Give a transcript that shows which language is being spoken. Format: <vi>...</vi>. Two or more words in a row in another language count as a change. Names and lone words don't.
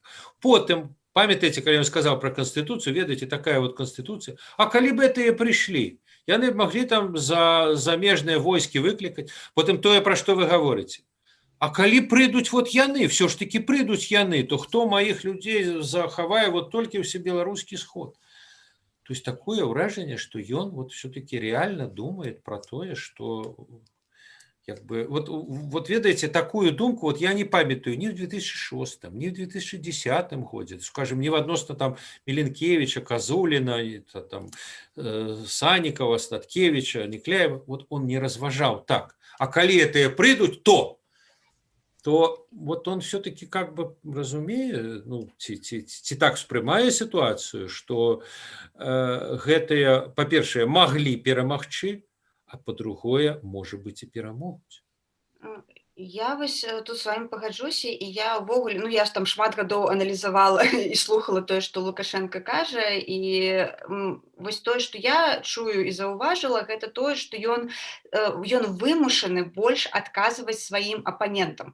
<be>Потым, памятаеце, калі ён сказаў пра Канстытуцыю, ведаеце, такая Канстытуцыя, а калі б гэтыя прыйшлі, яны маглі там замежныя войскі выклікаць, потым тое, пра што вы гаворыце. А калі прыйдуць яны,</be> <ru>все ж таки</ru> <be>прыйдуць яны, то хто маіх людзей захавае толькі ўсебеларускі сход?</be> <ru>То есть такое ўражанне, што ён все-таки реально думает</ru> <be>пра тое,</be> <ru>што как бы,</ru> <be>ведаеце, такую думку, я не памятаю</be> <ru>ни в 2006, ни в 2010 годзе, скажем,</ru> <be>не адносна там</be> <ru>Міленкевіча, Казуліна, там, Санікава, Статкевіча, Никляева, он</ru> <be>не разважаў так. А калі гэтыя прыйдуць,</be> <ru>то он все-таки как бы</ru> <be>разумее, ці так успрымае сітуацыю, што гэтыя, па-першае, маглі перамагчы,</be> <ru>а по-другое, может быть,</ru> <be>и перамогуць. Я вось тут з вами пагаджуся, і я ўвогуле, ну я ж там шмат гадоў аналізавала і слухала тое, што Лукашенко кажа, і вось тое, што я чую і заўважыла, гэта тое, што ён вымушаны больш адказваць сваім апанентам.</be>